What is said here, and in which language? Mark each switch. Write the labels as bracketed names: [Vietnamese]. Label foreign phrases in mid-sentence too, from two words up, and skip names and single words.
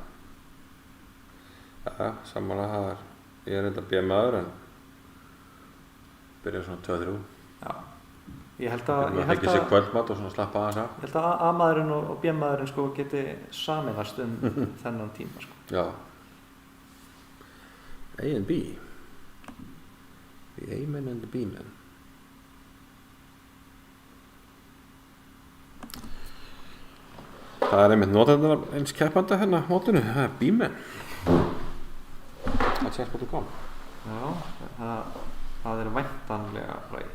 [Icelandic] Já, sammála það er, ég er reynda B-maður en byrja svona 2-3. Já, ég held að það fekk sér kvöldmat og svona slappa aðeins af. Ég held að A-maðurinn og B-maðurinn sko geti sameinast þennan tíma sko. Já. [English] A and B. The A-men and the B-men. [Icelandic] Það er einmitt notendur eins keppanda hérna mótinu, það er B-men. Chess.com. Já, það er væntanlega Bragi.